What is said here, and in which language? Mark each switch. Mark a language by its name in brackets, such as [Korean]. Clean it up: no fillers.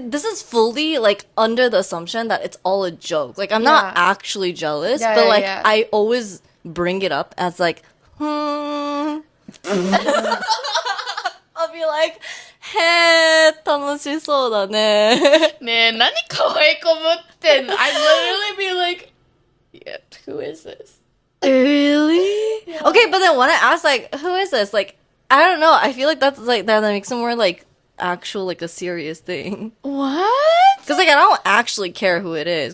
[English] This is fully like under the assumption that it's all a joke. Like I'm not Yeah. actually jealous, Yeah, but yeah, like yeah. I always bring it up as like, I'll be like, [Japanese] へー、楽しそうだね。ねえ、何可愛い子ぶってんの? [English] I'd literally be like, yeah, who is this? Really? Yeah. Okay, but then when I ask like, who is this? Like, I don't know. I feel like that's like that makes it more like actual like a serious thing. What? Because like I don't actually care who it is.